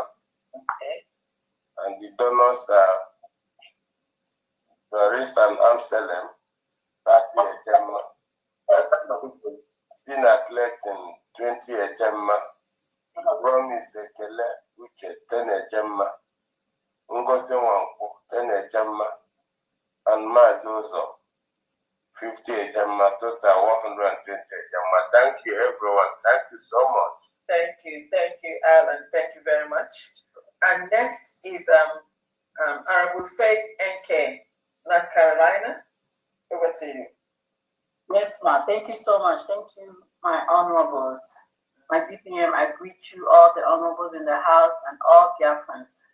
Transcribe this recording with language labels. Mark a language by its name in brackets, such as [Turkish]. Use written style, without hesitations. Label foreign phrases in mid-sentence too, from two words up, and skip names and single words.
[English] Okay. And the donors are Doris and Amselem, 30 ejema. Stina collecting 20 ejema. Promise Ekele, which is 10 ejema. Ngozi Wanku, 10 ejema. And Mazozo, 50 ejema, total 120 ejema. Thank you, everyone. Thank you so much. Thank you, Alan. Thank you very much. And next is Honorable Faith NK, North Carolina. Over to you. Yes, ma'am. Thank you so much. Thank you, my honorables. My DPM, I greet you all, the honorables in the house, and all Biafrans.